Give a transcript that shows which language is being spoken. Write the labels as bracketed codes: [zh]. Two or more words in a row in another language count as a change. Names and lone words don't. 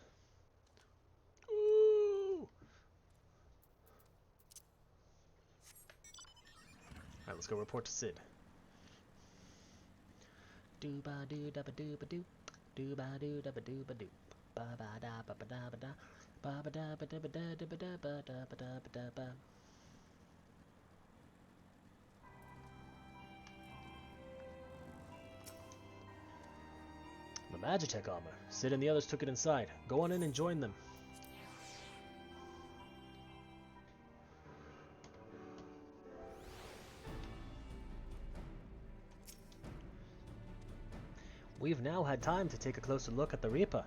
[en] Ooh. Alright, let's go report to Sid. Do ba do da ba do ba do. Do ba do da ba do ba do. Ba ba da ba ba da ba da. Ba ba da ba da ba da da ba da ba da ba da ba da ba. The Magitech armor. Sid and the others took it inside. Go on in and join them. We've now had time to take a closer look at the Reaper.